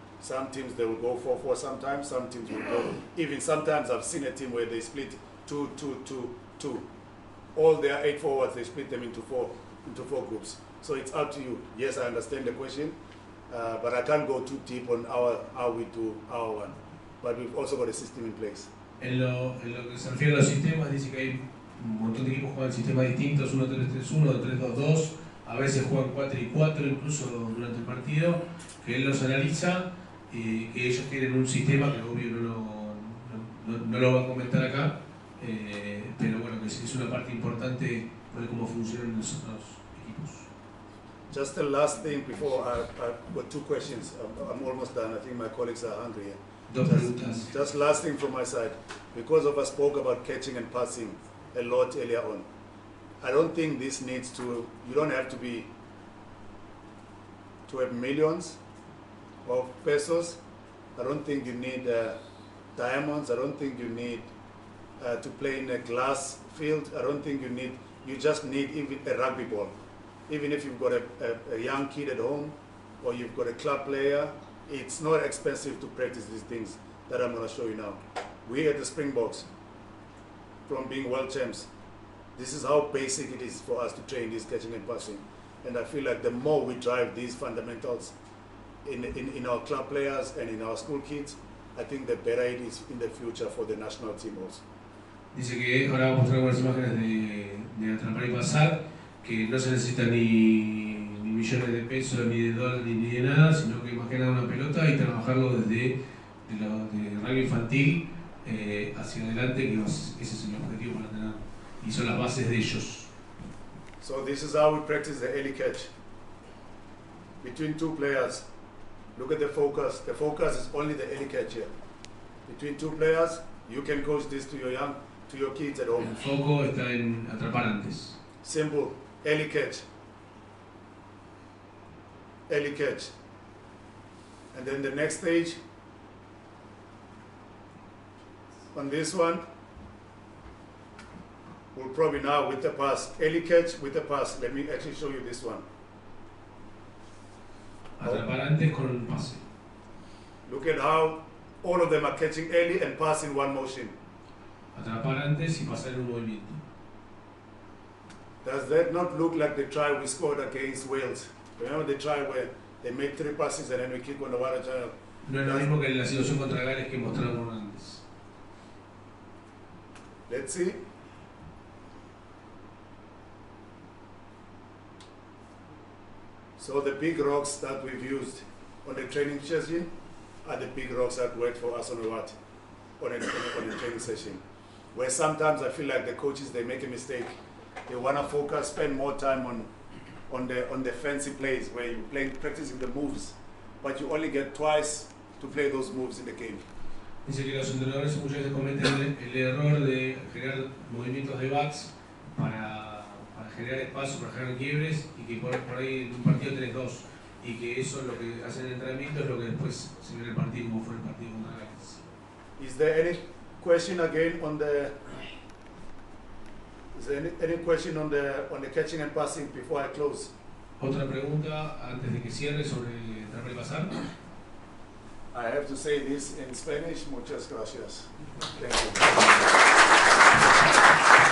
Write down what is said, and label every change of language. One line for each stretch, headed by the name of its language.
English: Some teams, they will go 4-4 sometimes. Some teams will go, even sometimes I've seen a team where they split 2-2-2-2. All their 8 forwards, they split them into four groups. So it's up to you. Yes, I understand the question, but I can't go too deep on how we do our one. But we've also got a system in place.
Spanish: En lo que se refiere a los sistemas, dice que hay un montón de equipos que juegan sistemas distintos, 1-3-3-1, 3-2-2, a veces juegan 4-4 incluso durante el partido, que él los analiza, que ellos tienen un sistema que obvio no lo va a comentar acá, pero bueno, que es una parte importante de cómo funcionan los otros equipos.
English: Just the last thing before, I've got 2 questions. I'm almost done. I think my colleagues are hungry here.
Spanish: Dos preguntas.
English: Just last thing from my side. Because I spoke about catching and passing a lot earlier on, I don't think this needs to, you don't have to have millions of pesos. I don't think you need diamonds. I don't think you need to play in a glass field. I don't think you just need even a rugby ball. Even if you've got a young kid at home or you've got a club player, it's not expensive to practice these things that I'm going to show you now. We at the Springboks, from being world champs, this is how basic it is for us to train this catching and passing. And I feel like the more we drive these fundamentals in our club players and in our school kids, I think the better it is in the future for the national team also.
Spanish: Dice que ahora vamos a mostrar algunas imágenes de atrapar y pasar, que no se necesita ni millones de pesos, ni de dólares, ni de nada, sino que imaginar una pelota y trabajarlo desde de rugby infantil hacia adelante, que ese es el objetivo para tener, y son las bases de ellos.
English: So this is how we practice the early catch. Between 2 players, look at the focus. The focus is only the early catch here. Between 2 players, you can coach this to your kids at home.
Spanish: El foco está en atrapar antes.
English: Simple, early catch. Early catch. And then the next stage, on this one, we'll probably now with the pass. Early catch with the pass. Let me actually show you this one.
Spanish: Atrapar antes con un pase.
English: Look at how all of them are catching early and pass in one motion.
Spanish: Atrapar antes y pasar en un movimiento.
English: Does that not look like the try we scored against Wales? Remember the try where they made 3 passes and then we kick on the water channel?
Spanish: No es lo mismo que en la situación contra Gales que mostramos antes.
English: Let's see. So the big rocks that we've used on the training session are the big rocks that worked for us on a training session. Where sometimes I feel like the coaches, they make a mistake. They want to focus, spend more time on the fancy plays where you're practicing the moves, but you only get twice to play those moves in the game.
Spanish: Dice que los entrenadores muchas veces cometen el error de generar movimientos de backs para generar espacio, para generar quiebres, y que por ahí en un partido tenés 2, y que eso es lo que hacen en el entrenamiento, es lo que después se ve en el partido, como fue el partido contra Gales.
English: Is there any question again on the? Is there any question on the catching and passing before I close?
Spanish: Otra pregunta antes de que cierre sobre atrapar y pasar.
English: I have to say this in Spanish.
Spanish: Muchas gracias.
English: Thank you.